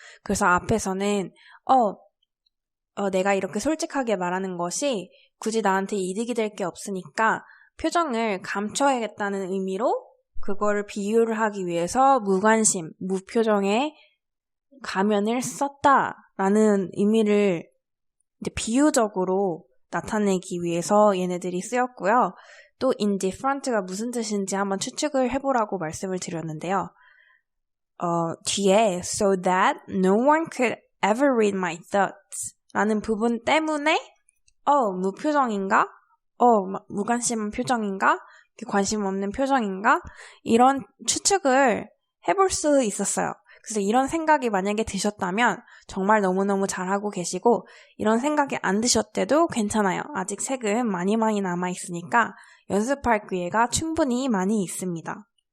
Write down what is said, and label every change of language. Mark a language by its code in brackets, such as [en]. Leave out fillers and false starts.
[ko] 그래서 앞에서는 내가 이렇게 솔직하게 말하는 것이 굳이 나한테 이득이 될 게 없으니까 표정을 감춰야겠다는 의미로 그거를 비유를 하기 위해서 무관심, 무표정의 가면을 썼다라는 의미를 이제 비유적으로 나타내기 위해서 얘네들이 쓰였고요. 또 indifferent가 무슨 뜻인지 한번 추측을 해보라고 말씀을 드렸는데요. 뒤에 [en] so that no one could ever read my thoughts [ko] 라는 부분 때문에 무표정인가? 무관심한 표정인가? 관심 없는 표정인가? 이런 추측을 해볼 수 있었어요. 그래서 이런 생각이 만약에 드셨다면 정말 너무너무 잘하고 계시고 이런 생각이 안 드셨대도 괜찮아요. 아직 책은 많이 남아있으니까 연습할 기회가 충분히 많이 있습니다.